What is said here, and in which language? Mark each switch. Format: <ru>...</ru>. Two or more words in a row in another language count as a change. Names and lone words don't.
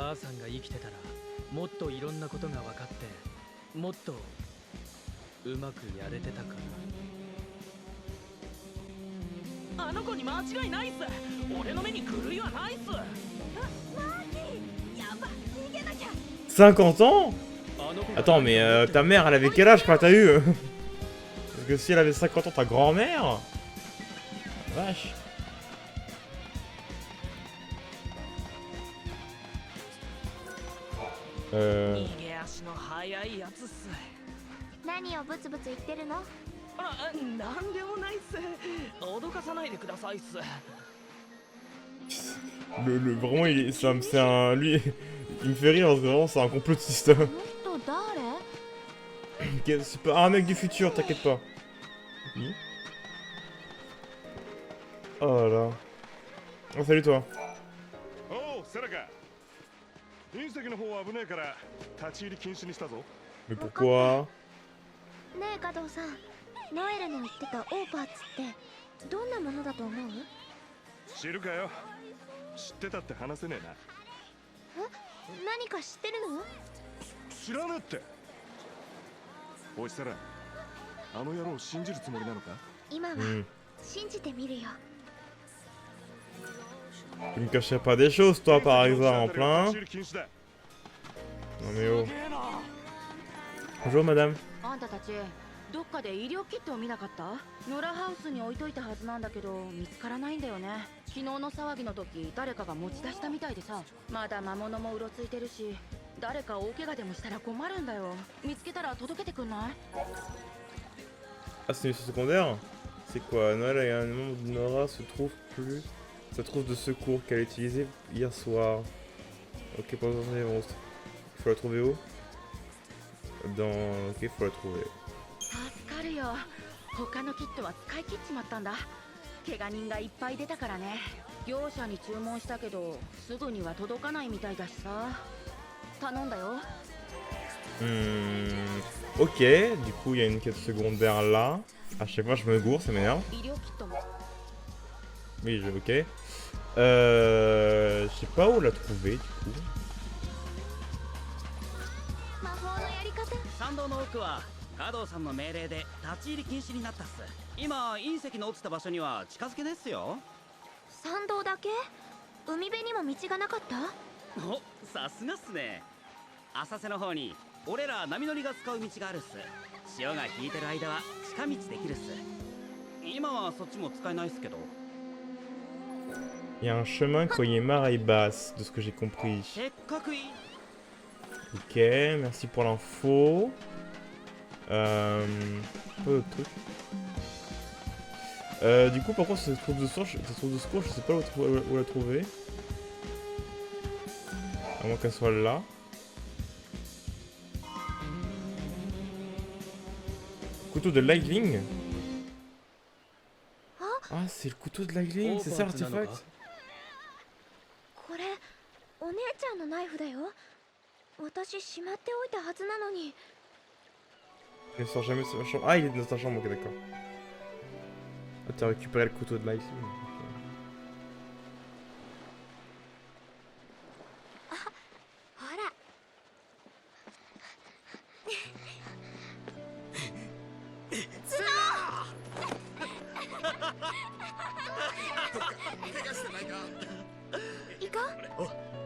<ja>ばあさんが生きてたらもっといろんなことが分かってもっとうまくやれてたかな。あの子に間違いないっす。俺の目に狂いはないっす。マーキー、やば、逃げなきゃ。</ja> <fr>50 ans? Attends, mais ta mère, elle avait quel âge quand t'as eu? Parce que si elle avait 50 ans, ta grand-mère? Vache. Euh...</fr> <ja>逃げ足の速いやつっす。何をブツブツ言ってるの？あら、なんでもないっす。脅かさないでくださいっす。</ja> <fr>vraiment, c'est un... Lui, il me fait rire parce que vraiment, c'est un complotiste.</fr> <ja>この人誰？</ja> <fr>C'est pas un mec du futur, t'inquiète pas. Oui. Oh là là. Oh, salut toi.</fr> <ja>おうセラか。隕石の方は危ねえから立ち入り禁止にしたぞ。</ja> <fr>Mais pourquoi?</fr> <ja>ねえ加藤さん、ノエルの言ってたオーパーツってどんなものだと思う？知るかよ。知ってたって話せねえな。何か知ってるの？知らねえって。おいサラ、あの野郎を信じるつもりなのか？今は Hmm. 信じてみるよ。</ja> <fr>Tu ne cacherais pas des choses, toi, par exemple, hein?</fr> <ja>立ち入り禁止だ。</ja> <fr>Non mais oh. Bonjour, madame.</fr> <ja>あんたたちどっかで医療キットを見なかった？野良ハウスに置いといたはずなんだけど見つからないんだよね。昨日の騒ぎの時誰かが持ち出したみたいでさ、まだ魔物もうろついてるし、誰か大怪我でもしたら困るんだよ。見つけたら届けてくんない？</ja> <fr>Ah, c'est une mission secondaire? C'est quoi? Noël et un membre de Nora se trouve plus. Ça trouve de secours qu'elle a utilisé hier soir. Ok, pas besoin des monstres. Faut la trouver où? Dans. Ok, faut la trouver.</fr> <ja>助かるよ。他のキットは使い切っちまったんだ。怪我人がいっぱい出たからね。業者に注文したけどすぐには届かないみたいだしさ。頼んだよ。</ja> <fr>Ok, du coup, il y a une quête secondaire là. À chaque fois, je me gourre, ça m'énerve.</fr> <ja>医療キットも。</ja> <fr>Oui, ok. Je sais pas où la trouver, du coup.</fr> <ja>魔法のやり方。参道の奥は加藤さんの命令で立ち入り禁止になったっす。今隕石の落ちた場所には近づけですよ。参道だけ？海辺にも道がなかった？お、さすがっすね。浅瀬の方に俺ら波乗りが使う道があるっす。潮が引いてる間は近道できるっす。今はそっちも使えないっすけど。</ja> <fr>Il y a un chemin croyé marée basse, de ce que j'ai compris.</fr> <ja>せっかくいい。</ja> <fr>Ok, merci pour l'info. Pas d'autres trucs. Du coup, par contre, cette troupe de secours, je sais pas où la trouver. À moins qu'elle soit là. Couteau de Lightning. Ah, c'est le couteau de Lightning, c'est ça l'artefact.</fr> <ja>これお姉ちゃんのナイフだよ。私しまっておいたはずなのに。</ja> <fr>Il ne sort jamais de sa chambre. Ah, il est dans ta chambre, ok, d'accord. Ah, t'as récupéré le couteau de Lightning. Ok.</fr> <ja>ほら。行こう。</ja>